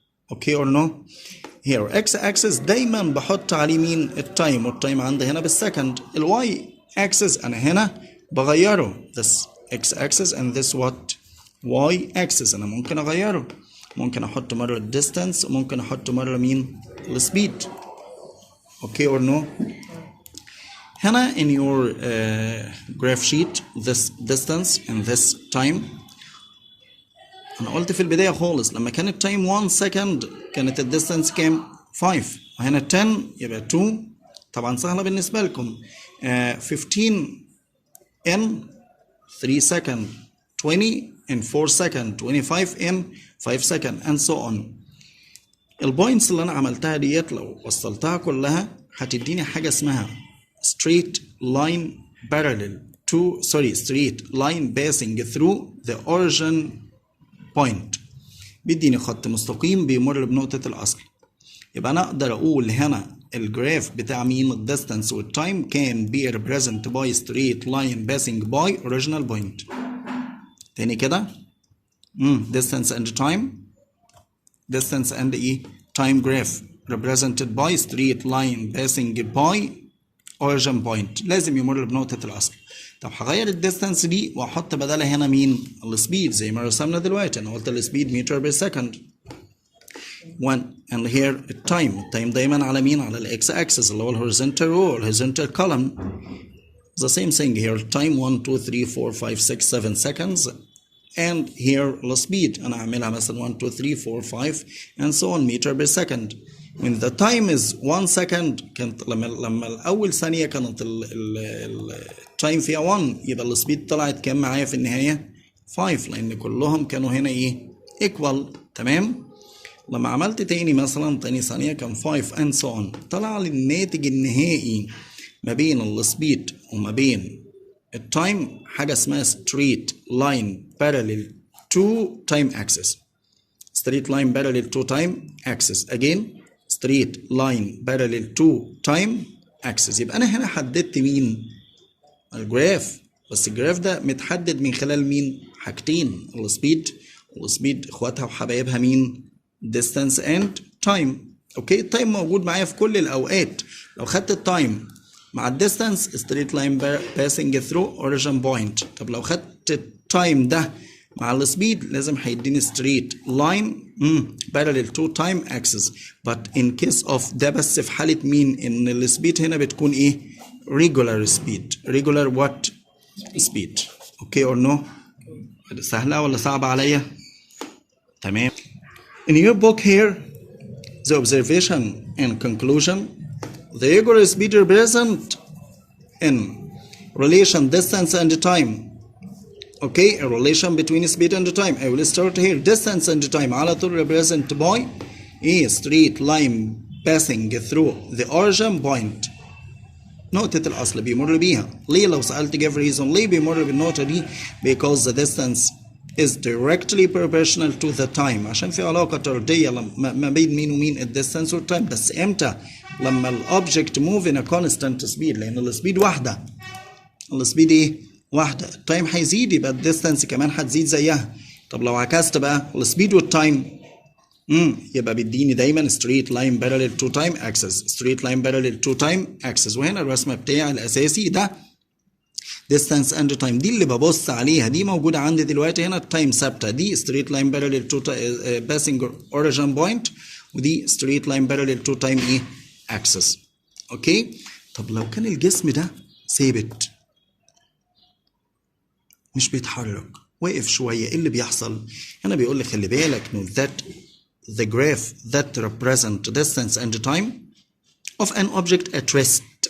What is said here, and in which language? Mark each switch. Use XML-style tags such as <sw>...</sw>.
<ar>اوكي</ar> <en>or no؟ here x axis</en> <ar>دايما بحط عليه مين التايم، والتايم عندي هنا بالسكند. الواي</ar> <en>axis</en> <ar>انا هنا بغيره</ar> <en>this x axis and this what y axis.</en> <ar>انا ممكن اغيره، ممكن احط مره الديستانس وممكن احط مره مين السبيد.</ar> <en>Okay or no؟</en> <ar>هنا</ar> <en>in your graph sheet this distance and this time.</en> <ar>أنا قلت في البداية خالص لما كان التايم 1 second كانت الديستانس كام؟ 5، وهنا 10 يبقى 2. طبعا سهلة بالنسبة لكم.</ar> <en>15 in 3 second، 20 in 4 second، 25 in 5 second and so on.</en> <ar>البوينتس اللي أنا عملتها ديت لو وصلتها كلها هتديني حاجة اسمها</ar> <en>straight line parallel to straight line passing through the origin point.</en> <ar>بيديني خط مستقيم بيمر بنقطة الأصل. يبقى أنا أقدر أقول هنا الجراف بتاع مين الديستانس والتايم</ar> <en>can be represented by straight line passing by original point.</en> <ar>تاني كده</ar> <en>distance and time، distance and time graph represented by straight line passing by origin point.</en> <ar>لازم يمر بنقطة الأصل. طب هغير الديستانس دي واحط بدلها هنا مين السبيد زي ما رسمنا دلوقتي. انا قلت السبيد متر بير سكند. 1 and here التايم دايما على مين؟ على الاكس اكسس اللي هو الهوريزونتال رو الهوريزونتال كولوم.</ar> <en>the same thing here time 1 2 3 4 5 6 7 seconds and here</en> <ar>السبيد انا اعملها مثلا</ar> <en>1 2 3 4 5 and so on meter per second. when the time is 1 second</en> <ar>كانت لما الأول ثانية كانت التايم فيها 1 يبقى السبيد طلعت كام معايا في النهاية؟ 5 لأن كلهم كانوا هنا equal. تمام؟ لما عملت تاني مثلا تاني ثانية كان 5</ar> <en>and so on.</en> <ar>طلع لي الناتج النهائي ما بين السبيد وما بين التايم حاجة اسمها</ar> <en>straight line parallel to time axis. straight line parallel to time axis again straight line parallel to time axis.</en> <ar>يبقى أنا هنا حددت مين؟ الجراف. بس الجراف ده متحدد من خلال مين؟ حاجتين السبيد والسبيد اخواتها وحبايبها مين؟</ar> <en>distance and time.</en> <ar>اوكي التايم موجود معايا في كل الأوقات. لو خدت التايم مع الديستانس</ar> <en>straight line passing through origin point.</en> <ar>طب لو خدت التايم ده مع السبيد لازم هيديني</ar> <en>straight line parallel to time axis. but in case of</en> <ar>ده بس في حالة مين؟ ان السبيد هنا بتكون</ar> <en>regular speed. regular what speed. okay or no؟</en> <ar>سهلة ولا صعبة عليا؟ تمام.</ar> <en>in your book here the observation and conclusion the regular speed represent in relation distance and time. Okay, a relation between speed and time. I will start here. Distance and time</en> <ar>على طول</ar> <en>represent by a straight line passing through the origin point.</en> <ar>نقطة الأصل بيمر بيها. ليه لو سألت</ar> <en>give reason</en> <ar>ليه بيمر بالنقطة دي؟</ar> <en>Because the distance is directly proportional to the time.</en> <ar>عشان في علاقة طردية ما بين مين ومين الديستانس والتايم. بس امتى؟ لما الأوبجكت</ar> <en>move in a constant speed.</en> <ar>لأن السبيد واحدة. السبيد واحدة. التايم هيزيد يبقى الديستانس كمان هتزيد زيها. طب لو عكست بقى السبيد والتايم يبقى بيديني دايما</ar> <en>straight line parallel to time axis. straight line parallel to time axis.</en> <ar>وهنا الرسمة بتاعي الأساسي ده</ar> <en>distance and time.</en> <ar>دي اللي ببص عليها دي موجودة عندي دلوقتي هنا. التايم ثابتة دي</ar> <en>straight line parallel to passing origin point</en> <ar>ودي</ar> <en>straight line parallel to time axis. Okay.</en> <ar>طب لو كان الجسم ده ثابت مش بيتحرك واقف شويه، ايه اللي بيحصل؟ هنا بيقول لي خلي بالك انه</ar> <en>that the graph that represent distance and time of an object at rest.</en>